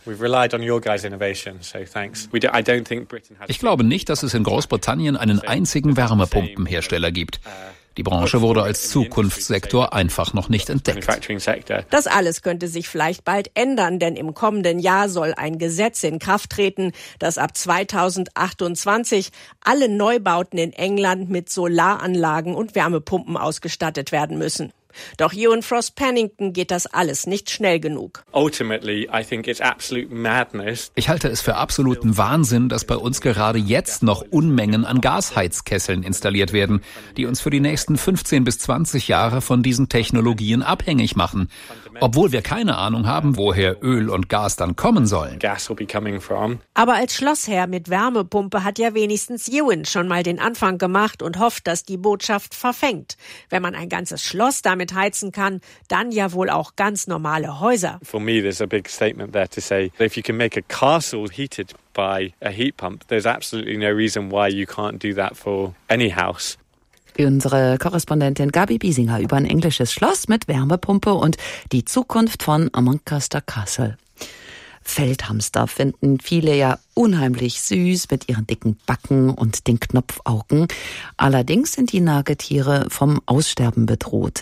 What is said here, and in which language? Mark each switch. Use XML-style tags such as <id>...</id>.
<en>We've relied on your guys' innovation, so thanks.</en> <de>Ich glaube nicht, dass es in Großbritannien einen einzigen Wärmepumpenhersteller gibt. Die Branche wurde als Zukunftssektor einfach noch nicht entdeckt. Das alles könnte sich vielleicht bald ändern, denn im kommenden Jahr soll ein Gesetz in Kraft treten, das ab 2028 alle Neubauten in England mit Solaranlagen und Wärmepumpen ausgestattet werden müssen. Doch Ewan Frost-Pennington geht das alles nicht schnell genug.</de> <en>Ultimately, I think it's absolute madness.</en> <de>Ich halte es für absoluten Wahnsinn, dass bei uns gerade jetzt noch Unmengen an Gasheizkesseln installiert werden, die uns für die nächsten 15 bis 20 Jahre von diesen Technologien abhängig machen, obwohl wir keine Ahnung haben, woher Öl und Gas dann kommen sollen.</de> <en>Gas will be coming from.</en> <de>Aber als Schlossherr mit Wärmepumpe hat ja wenigstens Ewan schon mal den Anfang gemacht und hofft, dass die Botschaft verfängt. Wenn man ein ganzes Schloss damit heizen kann, dann ja wohl auch ganz normale Häuser.</de> <en>For me, there's a big statement there to say, if you can make a castle heated by a heat pump, there's absolutely no reason why you can't do that for any house.</en> <de>Unsere Korrespondentin Gabi Biesinger über ein englisches Schloss mit Wärmepumpe und die Zukunft von Muncaster Castle. Feldhamster finden viele ja unheimlich süß mit ihren dicken Backen und den Knopfaugen. Allerdings sind die Nagetiere vom Aussterben bedroht.</de>